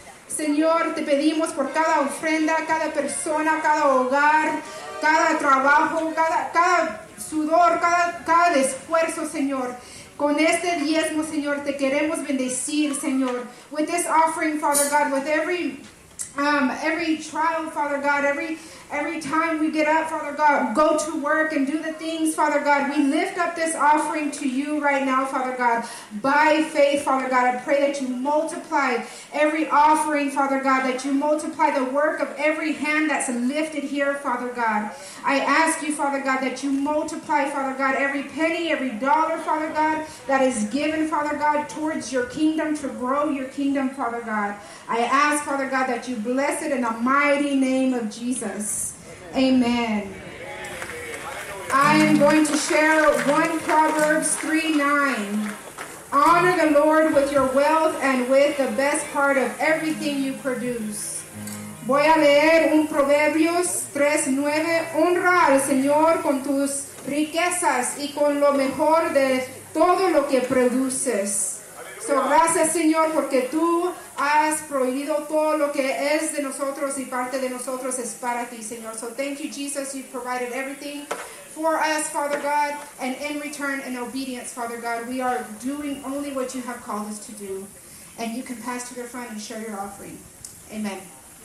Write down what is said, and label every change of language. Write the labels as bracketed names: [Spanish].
[Spanish] Señor, te pedimos por cada ofrenda, cada persona, cada hogar, cada trabajo, cada sudor, cada esfuerzo, Señor. Con este diezmo, Señor, te queremos bendecir, Señor. [English] With this offering, Father God, with every trial, Father God, every time we get up, Father God, go to work and do the things, Father God, we lift up this offering to you right now, Father God, by faith, Father God. I pray that you multiply every offering, Father God, that you multiply the work of every hand that's lifted here, Father God. I ask you, Father God, that you multiply, Father God, every penny, every dollar, Father God, that is given, Father God, towards your kingdom, to grow your kingdom, Father God. I ask, Father God, that you bless it in the mighty name of Jesus. Amen. I am going to share 1 Proverbs 3:9. Honor the Lord with your wealth and with the best part of everything you produce. [Spanish] Voy a leer 1 Proverbios 3:9. Honra al Señor con tus riquezas y con lo mejor de todo lo que produces. So, gracias, Señor, porque tú has prohibido todo lo que es de nosotros y parte de nosotros es para ti, Señor. [English] So, thank you, Jesus. You've provided everything for us, Father God. And in return, in obedience, Father God, we are doing only what you have called us to do. And you can pass to your friend and share your offering. Amen.